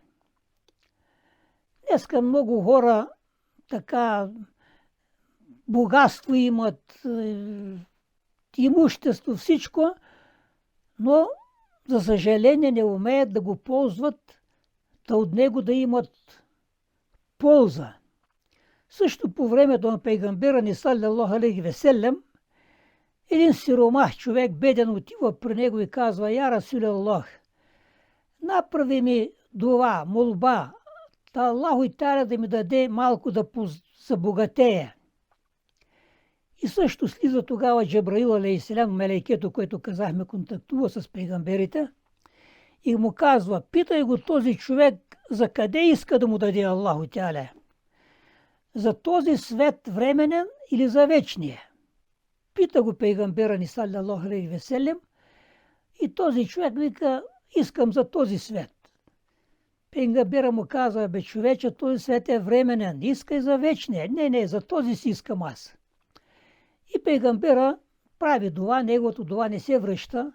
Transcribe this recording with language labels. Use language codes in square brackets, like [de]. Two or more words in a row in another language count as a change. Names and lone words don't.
[bg] Днеска много хора така богатство имат, имущество, всичко, но за съжаление не умеят да го ползват, да от него да имат полза. Също по времето на пейгамбера ни [ar] صلى الله عليه وسلم, [bg] един сиромах човек, беден, отива при него и казва: [ar] يا رسول الله, [bg] направи ми дуа, молба, та Аллаху и Таала да ми даде малко да забогатея. И също слиза тогава Джабраил алейхиссалям, мелейкето, което казахме, контактува с пейгамберите, и му казва: питай го този човек за къде иска да му даде Аллаху Таала. За този свет временен или за вечния? Пита го пейгамбера ни [ar] صلى الله عليه وسلم, [bg] и този човек вика: искам за този свет. Пейгамбера му казва: бе, човече, този свет е временен, искай за вечния. Не, за този си искам аз. И пейгамбера прави дуа, неговото дуа не се връща.